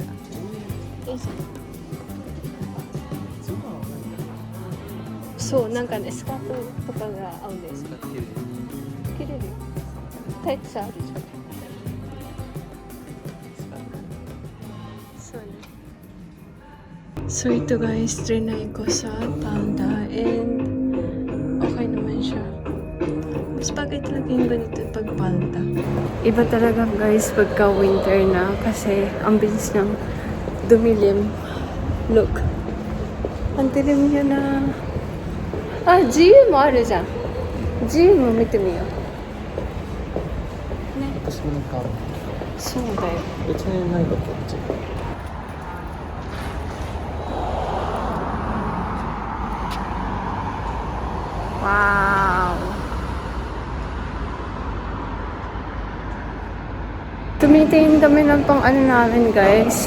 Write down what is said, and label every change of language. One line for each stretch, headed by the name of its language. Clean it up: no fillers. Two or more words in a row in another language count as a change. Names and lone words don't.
Japanese: いいじゃん。そう、なんかね、スカートとかが合うんです。切れるよ。タイツあるじゃん。
Filipino: そうね。So ito guys, trinay ko sa Palda and okay naman siya. Mas bagay talaga yung ganito pag Palda. Iba talaga guys pagka winter na kasi ang bilis niyang dumilim. Look. Ang dilim niya na.
Japanese: Ah, GU もあるじゃん。GU も見てみよう。ね。私もなんかそうだよ。別にないのこっち。 Wow!
Filipino: Tumitingin kami ng pang ano namin guys.